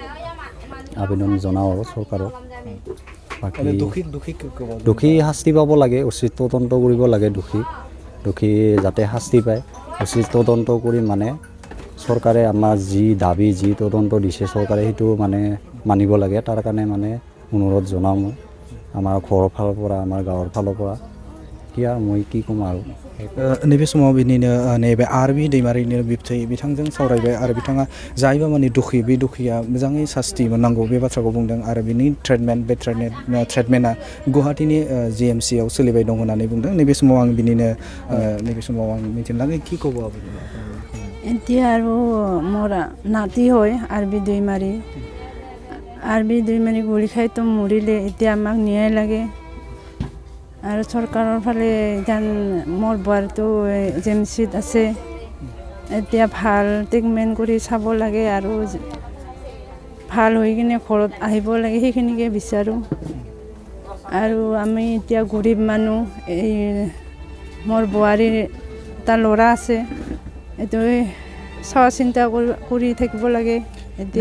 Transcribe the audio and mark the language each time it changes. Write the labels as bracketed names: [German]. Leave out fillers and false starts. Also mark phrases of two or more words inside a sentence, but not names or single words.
[Assamese] আবেদন জনাওঁ আৰু চৰকাৰক বাকী দোষী শাস্তি পাব লাগে উচিত তদন্ত কৰিব লাগে দোষী যাতে শাস্তি পায় উচিত তদন্ত কৰি মানে চৰকাৰে আমাৰ যি দাবী যি তদন্ত দিছে চৰকাৰে সেইটো মানে মানিব লাগে তাৰ কাৰণে মানে অনুৰোধ জনাওঁ মই আমাৰ ঘৰৰ ফালৰ পৰা আমাৰ গাঁৱৰ ফালৰ পৰা মই কি ক'ম আৰু [Bodo] नैबे समाव बिनिनो नैबे आरबि दैमारिनि बिबथै बिथांजों सावरायबाय आरो बिथाङा जायबा माने दुखि बे दुखिया मोजाङै सास्ति मोननांगौ बे बाथ्राखौ बुंदों आरो बिनि ट्रिटमेन्टआ गुवाहाटीनि GMCआव सोलिबाय दं होननानै बुंदों नैबे समाव आं बिनिनो नैबे समाव आं मिथिनो लागै [Assamese] কি ক'ব আপুনি এতিয়া আৰু মোৰ নাতি হয় আৰবি दैमारी গুলি খাইতো মৰিলে এতিয়া আমাক ন্যায় লাগে আৰু চৰকাৰৰ ফালে যেন মোৰ বোৱাৰীটো জেমচিত আছে এতিয়া ভাল ট্ৰিটমেণ্ট কৰি চাব লাগে আৰু ভাল হৈ কিনে ঘৰত আহিব লাগে সেইখিনিকে বিচাৰোঁ আৰু আমি এতিয়া গৰীব মানুহ এই মোৰ বোৱাৰীৰ এটা ল'ৰা আছে এইটোৱে চোৱা চিন্তা কৰি থাকিব লাগে এতিয়া